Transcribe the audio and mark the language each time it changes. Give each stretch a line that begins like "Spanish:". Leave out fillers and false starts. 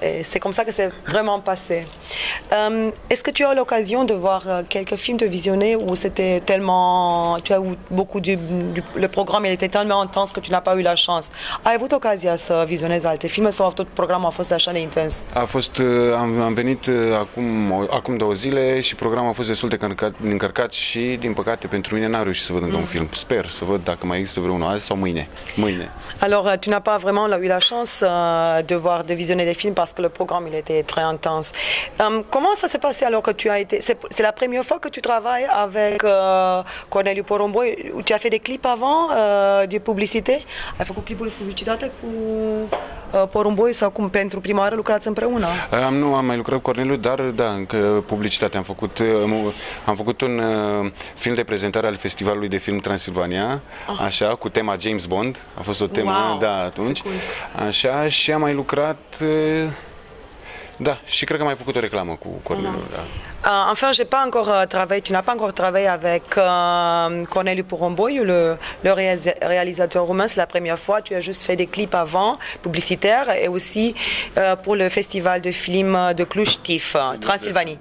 French: C'est comme ça que c'est vraiment passé. Est-ce que tu as eu l'occasion de voir quelques films, de visionner, où c'était tellement, tu as eu beaucoup le programme il était tellement intense que tu n'as pas eu la chance?
Romanian: Ai avut ocazia să vizionezi alte filme sau tot programul a fost așa de intens? Am venit acum 2 zile și programul a fost destul de încărcat și, din păcate, pentru mine n-am reușit să văd încă un film. Sper să văd dacă mai există vreunul azi sau mâine.
French: Alors, tu n'as pas vraiment eu la chance de visionner des films parce que le programme il était très intense. Comment ça s'est passé alors que tu as été... C'est la première fois que tu travailles avec Corneliu Porumboi? Tu as fait des clips avant de publicité?
Romanian: Ai făcut clipuri de publicitate cu Porumboi sau cum pentru prima oară lucrați împreună? Nu am mai lucrat cu Corneliu, dar da, încă publicitate am făcut. Am făcut un film de prezentare al Festivalului de Film Transilvania, așa, cu tema James Bond. A fost o temă, da, atunci. Așa, și am mai lucrat, da, și cred că am mai făcut o reclamă cu Corneliu, da.
French: Enfin, tu n'as pas encore travaillé avec Corneliu Porumboiu, le réalisateur roumain, c'est la première fois. Tu as juste fait des clips avant, publicitaires, et aussi pour le festival de film de Cluj, TIFF, Transilvanie.